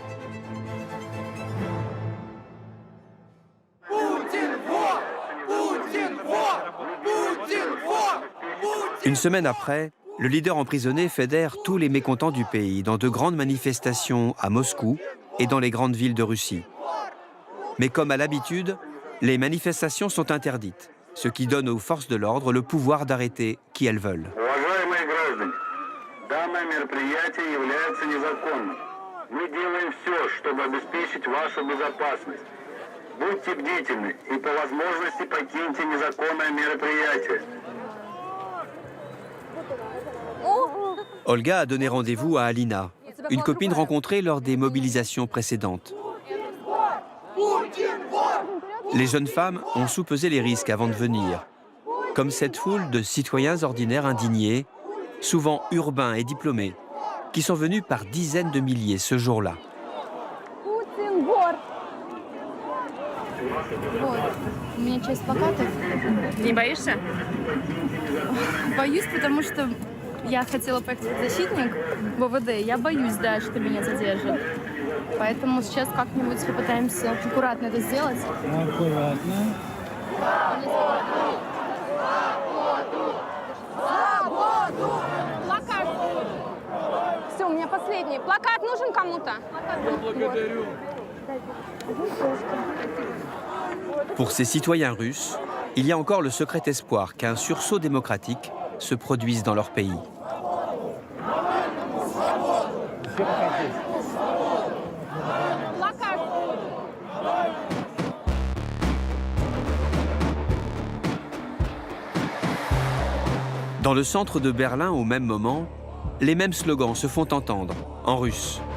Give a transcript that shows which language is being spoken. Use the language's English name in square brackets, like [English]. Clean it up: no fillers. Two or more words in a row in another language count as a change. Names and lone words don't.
[French] Une semaine après, le leader emprisonné fédère tous les mécontents du pays dans de grandes manifestations à Moscou et dans les grandes villes de Russie. Mais comme à l'habitude, les manifestations sont interdites, ce qui donne aux forces de l'ordre le pouvoir d'arrêter qui elles veulent. [Russian] Мы делаем все, чтобы обеспечить вашу безопасность. Будьте бдительны и по возможности покиньте незаконное мероприятие. [French] Olga a donné rendez-vous à Alina, une copine rencontrée lors des mobilisations précédentes. Les jeunes femmes ont soupesé les risques avant de venir, comme cette foule de citoyens ordinaires indignés, souvent urbains et diplômés, qui sont venus par dizaines de milliers ce jour-là. [Russian] У меня часть плакатов. Не боишься? Боюсь, потому что я хотела поехать как защитник в ОВД. Я боюсь, да, что меня задержат. Поэтому сейчас как-нибудь попытаемся аккуратно это сделать. Аккуратно. Плакат. Все, у меня последний. Плакат нужен кому-то? Благодарю. [French] Pour ces citoyens russes, il y a encore le secret espoir qu'un sursaut démocratique se produise dans leur pays. Dans le centre de Berlin, au même moment, les mêmes slogans se font entendre, en russe.